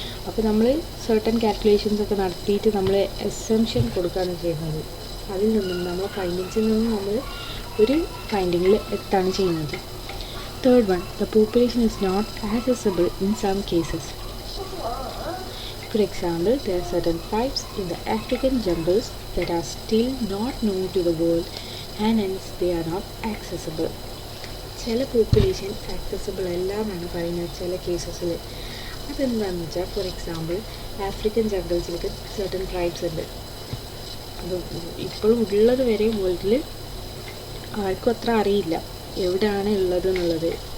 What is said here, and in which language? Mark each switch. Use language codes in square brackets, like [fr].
[ml] അപ്പോൾ നമ്മൾ certain calculations ഒക്കെ നടത്തിയിട്ട് നമ്മൾ അസംഷൻ കൊടുക്കുകയാണ് ചെയ്യുന്നത്. അതിൽ നിന്നും നമ്മൾ ഫൈൻഡിങ്സിൽ നിന്നും നമ്മൾ ഒരു ഫൈൻഡിങ്ങിൽ എത്താണ് ചെയ്യുന്നത്. [en] Third one, the population is not accessible in some cases. For example, there are certain tribes in the African jungles that are still not known to the world and hence they are not accessible. [ml] ചില population accessible അല്ല എന്നാണ് പറയുന്നത് ചില കേസസിൽ. അതെന്താണെന്ന് വെച്ചാൽ, for example African ജംഗിൾസിലേക്ക് certain tribes ഉണ്ട്. അത് ഇപ്പോഴും ഉള്ളത് വരെ വേൾഡിൽ ആർക്കും അത്ര അറിയില്ല എവിടെയാണ് ഉള്ളത് എന്നുള്ളത്.